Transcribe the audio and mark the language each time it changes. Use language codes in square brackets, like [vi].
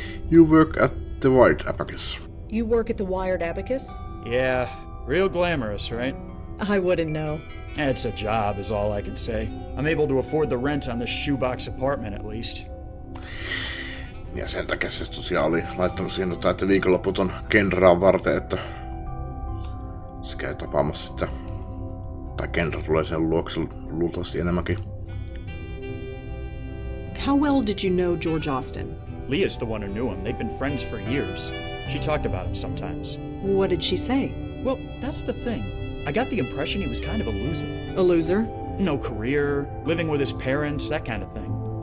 [en] You work at the White Abacus. You work at the Wired Abacus? Yeah, real glamorous, right? I wouldn't know. It's a job is all I can say. I'm able to afford the rent on this shoebox apartment at least. [fi] Ja sen takia se tosiaan oli laittanut siihen että viikonloput on Kendraa varten, että se käy tapaamassa sitä. Tai Kendra tulee sen luokse luultavasti enemmänkin. [en] How well did you know George Austin? Leah's the one who knew him. They've been friends for years. She talked about him sometimes. What did she say? Well, that's the thing. I got the impression he was kind of a loser. A loser? No career, living with his parents, that kind of thing.